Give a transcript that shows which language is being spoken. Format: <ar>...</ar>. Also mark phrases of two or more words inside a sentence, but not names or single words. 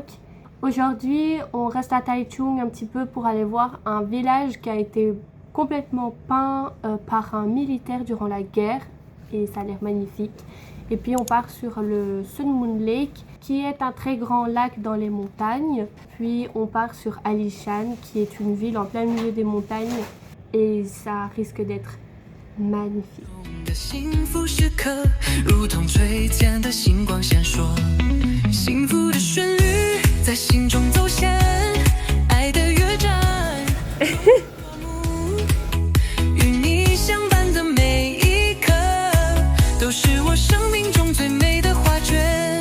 <fr>Aujourd'hui, on reste à Taichung un petit peu pour aller voir un village qui a été complètement peint par un militaire durant la guerre et ça a l'air magnifique. Et puis on part sur le Sun Moon Lake qui est un très grand lac dans les montagnes. Puis on part sur Alishan qui est une ville en plein milieu des montagnes et ça risque d'être magnifique.</fr> <zh>的幸福时刻，如同璀璨的星光闪烁，幸福的旋律在心中走向，爱的乐章。与你相伴的每一刻，都是我生命中最美的画卷。</zh>